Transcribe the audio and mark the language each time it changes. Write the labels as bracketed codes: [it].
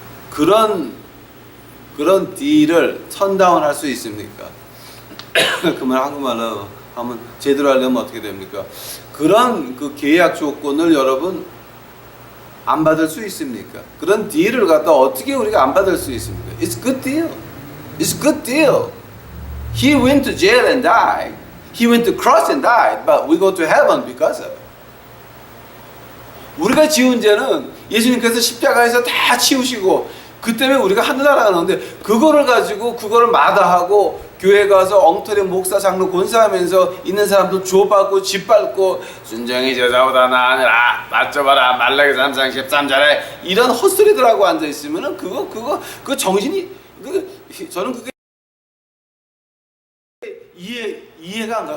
[ko] 그런 딜을 턴다운 할 수 있습니까? 그 말 한국말로 하면 제대로 하려면 어떻게 됩니까? 그런 그 계약 조건을 여러분 안 받을 수 있습니까? 그런 딜을 갖다 어떻게 우리가 안 받을 수 있습니까? [en] It's a good deal. It's a good deal. He went to jail and died. He went to cross and died. But we go to heaven because of it. [ko] 우리가 지은 죄는 예수님께서 십자가에서 다 치우시고 그 때문에 우리가 하늘나라 가는데 그거를 가지고 그거를 마다하고 교회 가서 엉터리 목사 장로 권사하면서 있는 사람들 조받고 짓밟고 순정이 제자보다 나으니라 맞춰봐라 말라기 3장 13절에 이런 헛소리들하고 앉아있으면은 그거 정신이 저는 그게 이해가 안 가요.